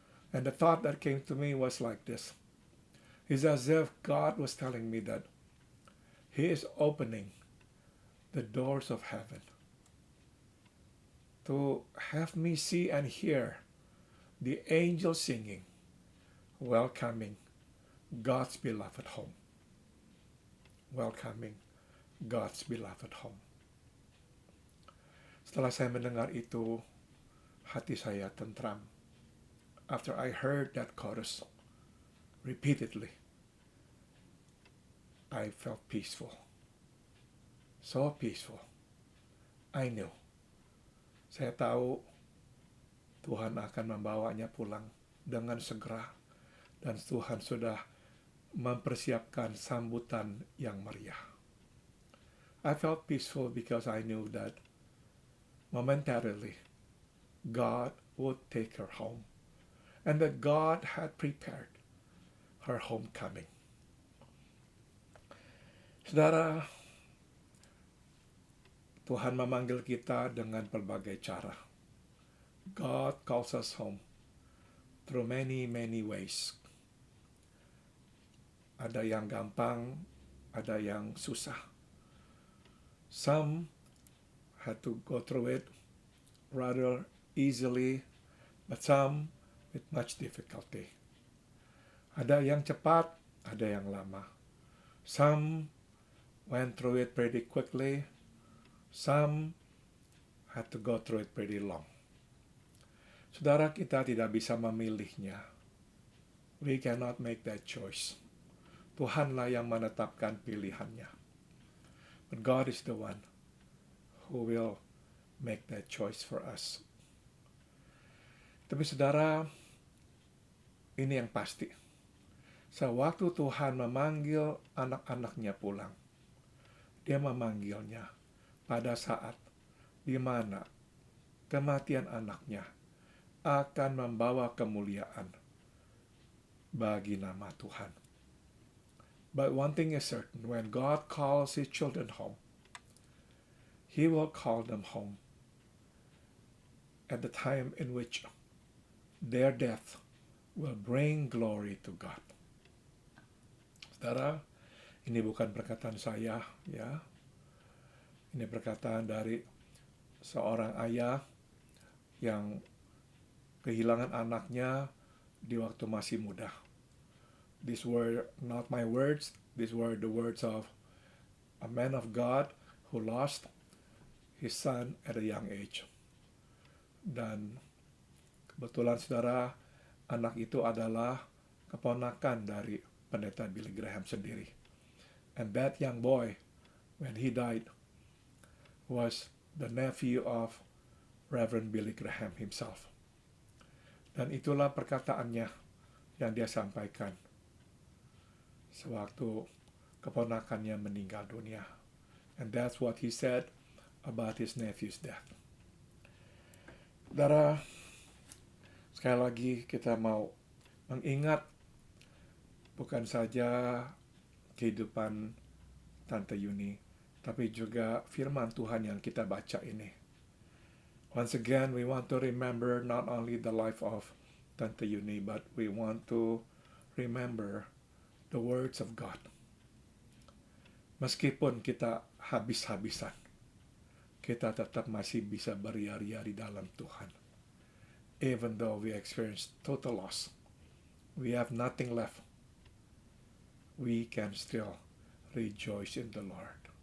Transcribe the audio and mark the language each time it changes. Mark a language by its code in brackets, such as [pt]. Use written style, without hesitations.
[en] And the thought that came to me was like this. It's as if God was telling me that He is opening the doors of heaven to have me see and hear the angels singing, welcoming God's beloved home. Welcoming God's beloved home. [id] Setelah saya mendengar itu, hati saya tentram. [en] After I heard that chorus repeatedly, I felt peaceful. So peaceful. I knew. [id] Saya tahu Tuhan akan membawanya pulang dengan segera. Dan Tuhan sudah mempersiapkan sambutan yang meriah. [en] I felt peaceful because I knew that momentarily God would take her home. And that God had prepared her homecoming. [id] Saudara, Tuhan memanggil kita dengan berbagai cara. [en] God calls us home through many, many ways. [id] Ada yang gampang, ada yang susah. [en] Some had to go through it rather easily, but some with much difficulty. [id] Ada yang cepat, ada yang lama. [en] Some went through it pretty quickly. Some had to go through it pretty long. [id] Saudara, kita tidak bisa memilihnya. [en] We cannot make that choice. [id] Tuhanlah yang menetapkan pilihannya. [en] But God is the one who will make that choice for us. [id] Tapi saudara, ini yang pasti. Sewaktu Tuhan memanggil anak-anaknya pulang, Dia memanggilnya pada saat di mana kematian anaknya akan membawa kemuliaan bagi nama Tuhan. [en] But one thing is certain, when God calls His children home, He will call them home at the time in which their death will bring glory to God. [id] Saudara, ini bukan perkataan saya, ya. Ini perkataan dari seorang ayah yang kehilangan anaknya di waktu masih muda. [en] These were not my words, these were the words of a man of God who lost his son at a young age. [id] Dan kebetulan saudara, anak itu adalah keponakan dari pendeta Billy Graham sendiri. [en] And that young boy, when he died, was the nephew of Reverend Billy Graham himself. [id] Dan itulah perkataannya yang dia sampaikan sewaktu keponakannya meninggal dunia. [en] And that's what he said about his nephew's death. [id] Saudara, sekali lagi kita mau mengingat bukan saja kehidupan Tante Yuni, tapi juga firman Tuhan yang kita baca ini. [en] Once again, we want to remember not only the life of Tante Yuni, but we want to remember the words of God. [id] Meskipun kita habis-habisan, kita tetap masih bisa beria-ria di dalam Tuhan. [en] even though we experience total loss, we have nothing left, we can still rejoice in the Lord.